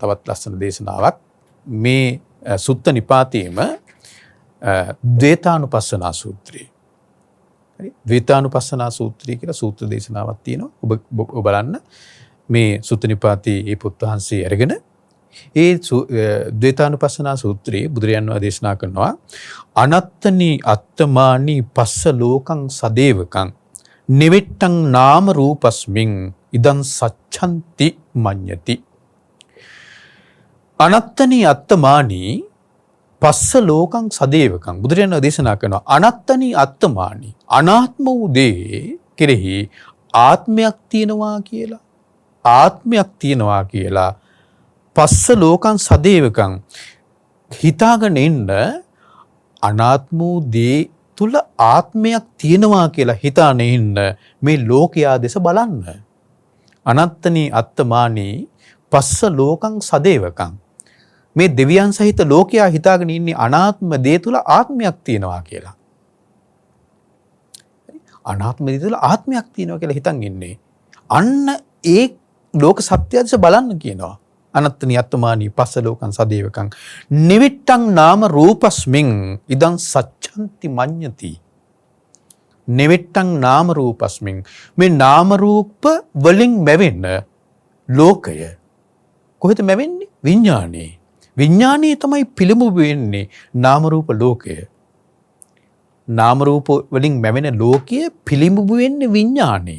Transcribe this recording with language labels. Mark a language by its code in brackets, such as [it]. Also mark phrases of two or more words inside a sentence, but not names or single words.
[si] තවත් ලස්සන දේශනාවක් මේ සුත්ත නිපාතයේම ද්වේතානුපස්සනා සූත්‍රය. හරි. ද්වේතානුපස්සනා සූත්‍රය කියලා සූත්‍ර දේශනාවක් තියෙනවා. ඔබ බලන්න මේ සුත්ත නිපාතයේ මේ පුත් වහන්සේ අරගෙන ඒ ද්වේතානුපස්සනා සූත්‍රයේ බුදුරජාණන් වහන්සේ දේශනා කරනවා [pi] අනත්තනි අත්තමානි පස්ස ලෝකං සදේවකං නිවිට්ටං නාම රූපස්මින් ඉදං සච්ඡන්ති මඤ්ඤති. අනත්තනි අත්තමානි පස්ස ලෝකං සදේවකං [si] බුදුරජාණන් වහන්සේ දේශනා කරනවා [pi] අනත්තනි අත්තමානි [si] අනාත්ම වූ දේ කෙරෙහි ආත්මයක් තියෙනවා කියලා [pi] පස්ස ලෝකං සදේවකං [si] හිතාගෙන ඉන්න අනාත්ම වූ දේ තුල ආත්මයක් තියෙනවා කියලා හිතාගෙන ඉන්න මේ ලෝකයා දෙස බලන්න. [pi] අනත්තනි අත්තමානි පස්ස ලෝකං සදේවකං [si] මේ දෙවියන් සහිත ලෝකයා හිතාගෙන ඉන්නේ අනාත්ම දේ තුල ආත්මයක් තියෙනවා කියලා. අනාත්ම දේ තුල ආත්මයක් තියෙනවා කියලා හිතන් ඉන්නේ. අන්න ඒ ලෝක සත්‍ය දෙස බලන්න කියනවා. [pi] අනත්තනි අත්තමානි පස්ස ලෝකං සදේවකං නිවිට්ටං නාම රූපස්මින් ඉදං සච්ඡන්ති මඤ්ඤති. නිවිට්ටං නාම රූපස්මින් [si] මේ නාම රූප වලින් මැවෙන ලෝකය කොහෙද මැවෙන්නේ? විඥානේ. විඥානේ තමයි පිළිඹු වෙන්නේ නාම රූප ලෝකය. නාම රූප වලින් මැවෙන ලෝකය පිළිඹු වෙන්නේ විඥානේ.